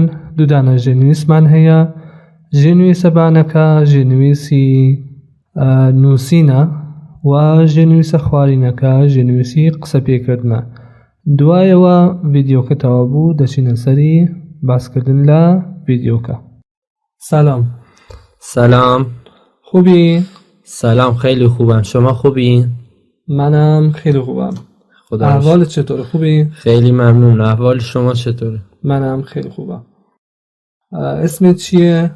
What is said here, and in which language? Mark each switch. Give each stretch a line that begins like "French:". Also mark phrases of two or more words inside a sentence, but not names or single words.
Central Kurdish: دوو دانە ژێرنووسمان هەیە. ژێرنووسەبانەکە ژێرنووسی نووسینە و ژێرنووسە خوارینەکە ژێرنووسی قسە پێکردنە. دوایەوە ڤیدیۆکە تەواو بوو دەچینە سەری باسکردن لە ڤیدیۆکە.
Persian: سلام. سلام. خوبی؟ سلام، خیلی خوبم. شما خوبی؟ منم خیلی خوبم. احوالت چطوره؟ خوبی؟ خیلی ممنون. احوال شما چطوره؟ منم خیلی خوبم. اسمت چیه؟